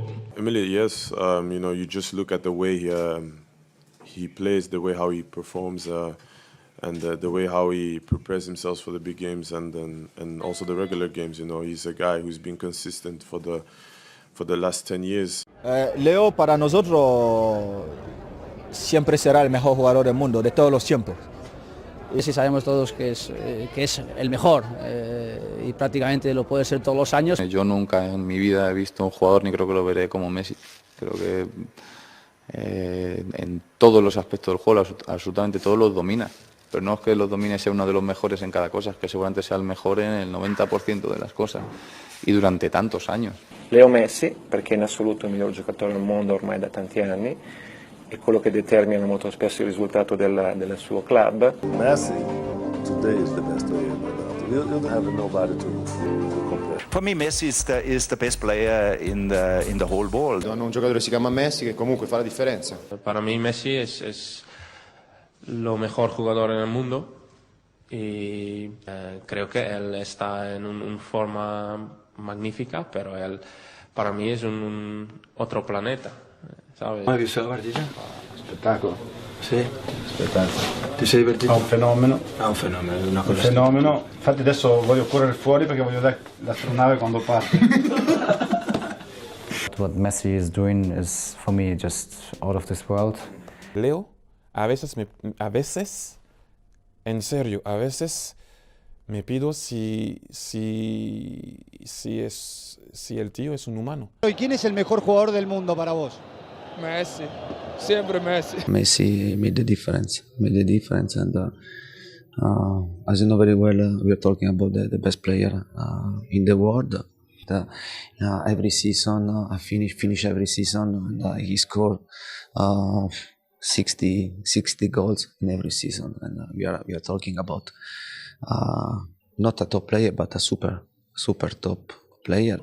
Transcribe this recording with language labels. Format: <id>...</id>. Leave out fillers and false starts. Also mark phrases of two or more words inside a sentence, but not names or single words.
<en>Emily, yes. You know, you just look at the way he plays, the way how he performs, and the way how he prepares himself for the big games and also the regular games. You know, he's a guy who's been consistent for the last 10 years.</en> <es>Leo para nosotros siempre será el mejor jugador del mundo, de todos los tiempos. Y sí sabemos todos que es el mejor y prácticamente lo puede ser todos los años. Yo nunca en mi vida he visto un jugador, ni creo que lo veré como Messi. Creo que en todos los aspectos del juego, absolutamente todos los domina. Pero no es que los domine sea uno de los mejores en cada cosa, es que seguramente sea el mejor en el 90% de las cosas y durante tantos años.</es> <it>Leo Messi, perché in assoluto è il miglior giocatore del mondo ormai da tanti anni, è quello che determina molto spesso il risultato del suo club.</it> <en>Messi today is the best player in the world. You don't have nobody to compare. For me, Messi is the best player in the whole world.</en> <it>Hanno un giocatore che si chiama Messi che comunque fa la differenza.</it> <es>Para mí Messi es lo mejor jugador en el mundo y creo que él está en una forma magnífica, pero él para mí es otro planeta, ¿sabes?</es> <it>Hai visto la partita? Spettacolo. Sì? Spettacolo. Ti sei divertito? È un fenomeno. È un fenomeno, una cosa. Un fenomeno. Infatti adesso voglio correre fuori perché voglio vedere l'astronave quando parte.</it> <en>What Messi is doing is for me just out of this world.</en> <es>Leo, a veces, en serio, a veces me pido si el tío es un humano. ¿Y quién es el mejor jugador del mundo para vos? Messi, siempre Messi.</es> <en>Messi made the difference, and as you know very well, we are talking about the best player in the world. Every season, I finish every season, and he scored 60 goals in every season, and we are talking about not a top player, but a super top player.</en>